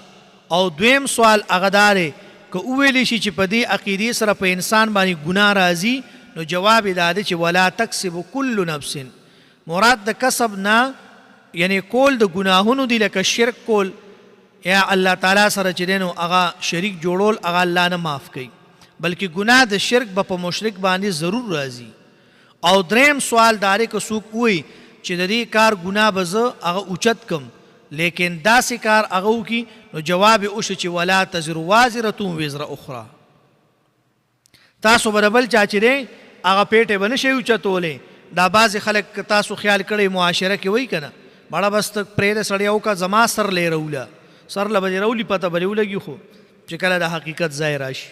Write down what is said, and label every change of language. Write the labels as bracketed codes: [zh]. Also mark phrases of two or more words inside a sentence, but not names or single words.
[ps] او دویم سوال هغه دا دی که وویلی شي چې په دې عقیدې سره په انسان باندې ګناه راځي، نو جواب دا دی چې [ar] ولا تکسب کل نفس، [ps] مراد د کسب نه یعنی کول د ګناهونو دی، لکه شرک کول یا الله تعالی سره چې دی نو هغه شریک جوړول هغه الله نه معاف کوي، بلکې ګناه د شرک به په مشرک باندې ضرور راځي. او دریم سوال داره که څوک وایي چې د دې کار ګناه به زه هغه اوچت کم لیکن داسې کار هغه وکړي، نو جواب یې وشو چې [ar] ولا تزر وازرة وزر اخرى، [ps] تاسو به د بل چا چې دی هغه پیټې به نه شئ اوچتولی. دا بعضې خلک تاسو خیال کړی معاشره کې وایي که نه مړه بس ته پرېږده سړی وکړه زما سر لی روله، سر له به دې رولي پته به دې ولګي، خو چې کله د حقیقت ځای راشي.